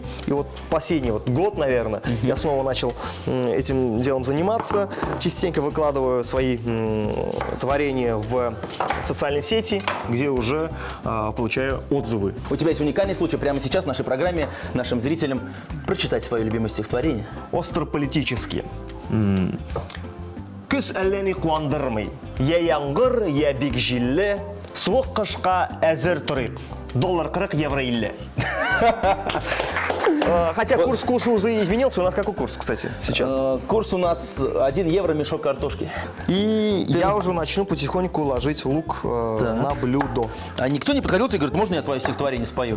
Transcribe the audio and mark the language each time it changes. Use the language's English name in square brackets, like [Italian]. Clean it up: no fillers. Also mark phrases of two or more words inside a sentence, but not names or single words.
[Russian] И вот последний год, наверное, я снова начал этим делом заниматься. Частенько выкладываю свои творения в социальные сети, где уже получаю отзывы. У тебя есть уникальный случай прямо сейчас в нашей программе нашим зрителям прочитать свое любимое стихотворение. [Tatar] Острополитически. Күз әлләни куандырмый. Я яңгыр, я бик җилле, суык кышка әзер торыйк. [Russian] $40, евро 50. Хотя курс уже изменился. У нас какой курс, кстати, сейчас? Курс у нас 1 евро мешок картошки. И я уже начну потихоньку ложить лук на блюдо. А никто не подходил тебе и говорит, можно я твое стихотворение спою?